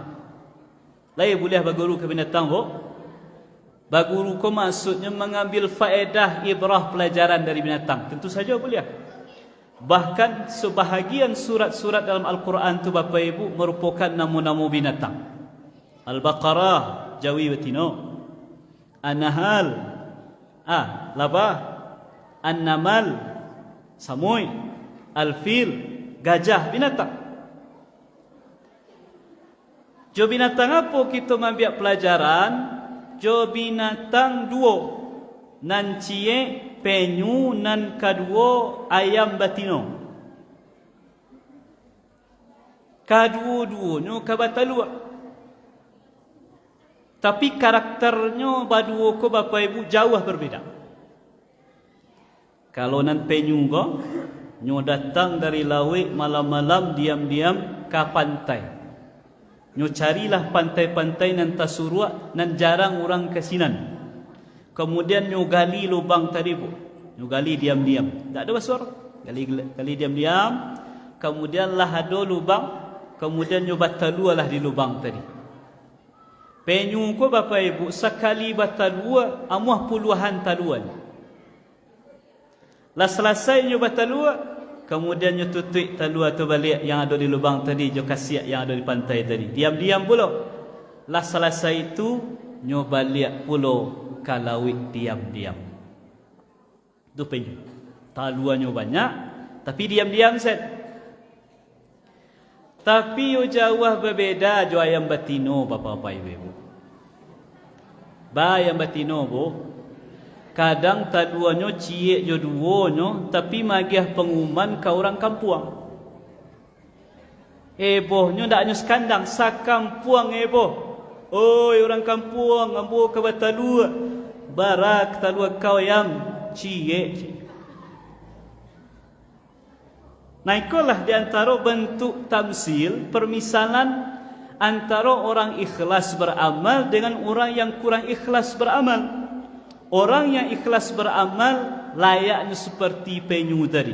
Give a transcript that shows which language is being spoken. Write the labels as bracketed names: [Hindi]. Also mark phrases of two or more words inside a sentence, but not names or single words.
[Minangkabau] Lain boleh baguru ke binatang bu? Baguru ko maksudnya mengambil faedah ibrah pelajaran dari binatang. [Indonesian] Tentu saja boleh. Bahkan sebahagian surat-surat dalam Al-Quran tu Bapak Ibu merupakan nama-nama binatang. [Minangkabau] Al-Baqarah, jawi betina. An-Nahl, labah. An-Namal, samui. Al-Fil, gajah, binatang. Jo binatang apa kita ambil pelajaran? Jo binatang dua. Nan cie penyu, nan kedua ayam batino. Kedua-duanya kabatalua. Tapi karakternya badua ko Bapak Ibu jauh berbeza. Kalau nan penyu ko, nyo datang dari laut malam-malam diam-diam ke pantai. Nyo carilah pantai-pantai nan tasurua nan jarang orang kesinan. Kemudian nyo gali lubang tadi bu. Nyo gali diam-diam. Tak ada bersuara. Gali diam-diam. Kemudian lah ada lubang. Kemudian nyo batalualah di lubang tadi. Penyu ko Bapak Ibu sekali batalua amuah puluhan taluan. Lah selesai nyo batalua, kemudian nyo tutup talua tu balik yang ada di lubang tadi, nyo kasiak yang ada di pantai tadi. Diam-diam pula. Lah selesai itu nyo balik pula kalawit diam-diam. Itu penyu. Taluannya banyak, tapi diam-diam set. Tapi yo jauh berbeda jo ayam batino Bapak-bapak Ibu. Ba ayam batino bu. Kadang taluannya ciek jo duonyo, tapi magiah pengumuman ke orang kampung. Ebohnya ndak nyo sekandang, sakampuang eboh. Oi orang kampung, ambo ke batalua. Barak talua kau ayam cie. [Indonesian] Nah itulah di antara bentuk tamsil, permisalan antara orang ikhlas beramal dengan orang yang kurang ikhlas beramal. Orang yang ikhlas beramal layaknya seperti penyu tadi.